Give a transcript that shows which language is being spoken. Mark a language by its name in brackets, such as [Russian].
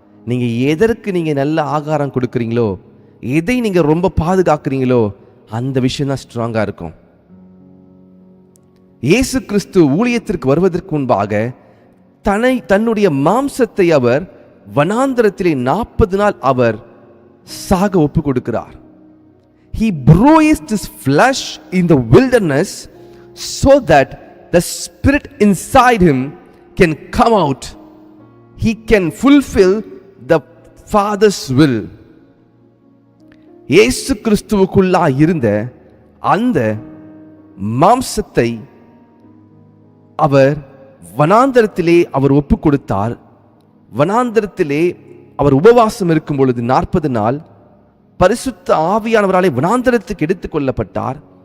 [Tamil] நீங்க எதற்கு நீங்க நல்ல ஆகாரம் கொடுக்குறீங்களோ, எதை நீங்க ரொம்ப பாதுகாக்கிறீங்களோ அந்த விஷயம் தான் ஸ்ட்ராங்கா இருக்கும். இயேசு கிறிஸ்து ஊழியத்திற்கு வருவதற்கு முன்பாக தன்னுடைய மாம்சத்தை அவர் வனாந்தரத்திலே 40 நாள் அவர் சாக ஒப்பு கொடுக்கிறார். [English] He bruised his flesh in the wilderness so that the spirit inside him can come out. He can fulfill the Father's will. [Tamil] இயேசு கிறிஸ்துவுக்குள்ளா இருந்த அந்த மாம்சத்தை அவர் வனாந்தரத்திலே அவர் ஒப்பு கொடுத்தார். வனாந்தரத்திலே அவர் உபவாசம் இருக்கும் பொழுது 40 நாள் பரிசுத்த ஆவியானவராலே வனாந்தரத்துக்கு எடுத்துக் கொள்ளப்பட்டார்.